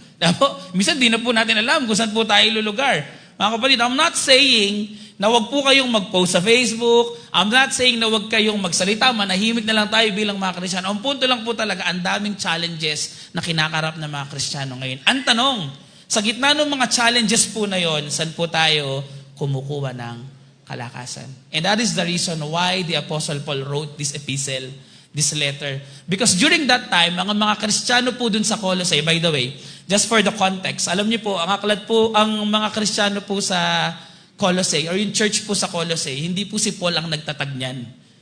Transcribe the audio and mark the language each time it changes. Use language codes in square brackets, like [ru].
[tl] Diba po? Minsan di na po natin alam kung saan po tayo lulugar. Mga kapatid, [en] I'm not saying [tl] na wag po kayong mag-post sa Facebook. [en] I'm not saying [tl] na wag kayong magsalita. Manahimik na lang tayo bilang mga Kristiyano. Ang punto lang po talaga, ang daming challenges na kinakarap ng mga Kristiyano ngayon. Ang tanong, sa gitna ng mga challenges po na yon, saan po tayo kumukuha ng kalakasan? [en] And that is the reason why the Apostle Paul wrote this epistle, this letter. Because during that time, [tl] ang mga Kristiyano po dun sa Colossae, [en] by the way, just for the context, [tl] alam niyo po, ang aklat po, ang mga Kristiyano po sa Colossae, or yung church po sa Colossae, hindi po si Paul ang nagtatag niyan.